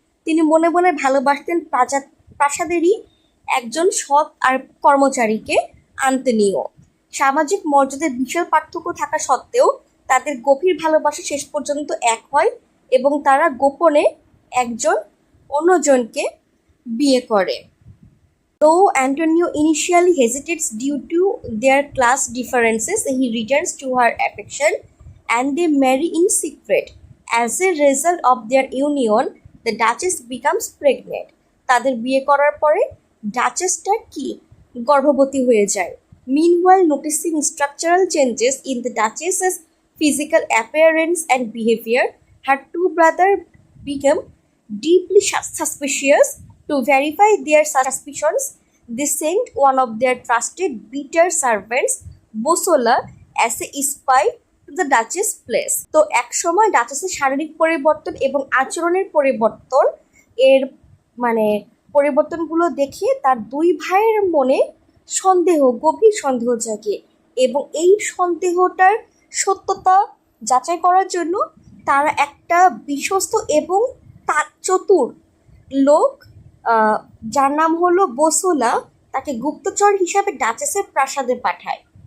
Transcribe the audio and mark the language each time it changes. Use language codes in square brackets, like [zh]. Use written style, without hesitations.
[bn] তিনি মনে মনে ভালোবাসতেন প্রাসাদেরই একজন সৎ আর কর্মচারীকে, আন্তোনিও। সামাজিক মর্যাদার বিশাল পার্থক্য থাকা সত্ত্বেও তাদের গভীর ভালোবাসা শেষ পর্যন্ত এক হয় এবং তারা গোপনে একজন অন্যজনকে বিয়ে করে। [en] Though Antonio initially hesitates due to their class differences, he returns to her affection and they marry in secret. As a result of their union, the Duchess becomes pregnant. [bn] তাদের বিয়ে করার পরে ডাচেসটা কি গর্ভবতী হয়ে যায়। [en] Meanwhile, noticing structural changes in the Duchess's physical appearance and behavior, her two brothers become deeply suspicious. To verify their suspicions, they sent one of their trusted bitter servants, Bosola, as a spy to the Duchess place. [bn] তো একসময় ডাচেসের শারীরিক পরিবর্তন এবং আচরণের পরিবর্তন এর মানে পরিবর্তনগুলো দেখে তার দুই ভাইয়ের মনে গভীর সন্দেহ জাগে এবং এই সন্দেহটার সত্যতা যাচাই করার জন্য তারা একটা বিশ্বস্ত এবং চতুর লোক যার নাম হলো বোসোলা, তাকে গুপ্তচর হিসাবে ডাচেসের প্রাসাদে পাঠায়।